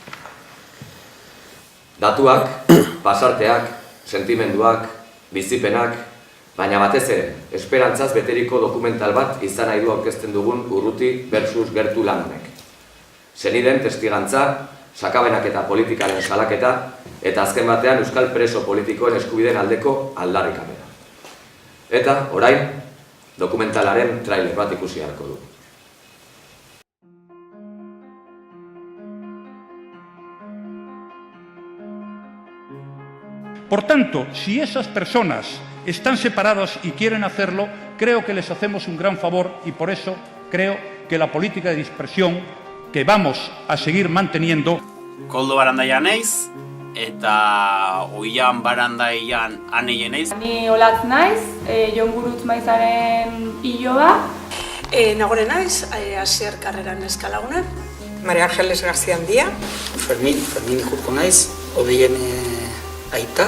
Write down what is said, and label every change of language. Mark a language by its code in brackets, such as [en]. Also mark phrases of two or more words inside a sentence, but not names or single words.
[eu] Datuak, pasarteak, sentimenduak, bizipenak, baina batez ere, esperantzaz beteriko dokumental bat izan nahi du aurkezten dugun Urruti versus Gertu lan honek. Senideen testigantza, sakabenak eta politikaren salaketa, eta azken batean euskal preso politikoen eskubideen aldeko aldarrikapena. Eta, orain, dokumentalaren trailer bat ikusi ahalko du. [es] Por tanto, si esas personas están separadas y quieren hacerlo, creo que les hacemos un gran favor y por eso creo que la política de dispersión que vamos a seguir manteniendo. [eu] Koldo Barandaia naiz, eta Oian Barandaian aneien naiz. Ni Olatz naiz, Jon Gurutz Maizaren iloba. Nagore naiz, Asier Karreran eskalaguna. Maria Ángeles García Andia. Fermin Jurko naiz, Odeien aita.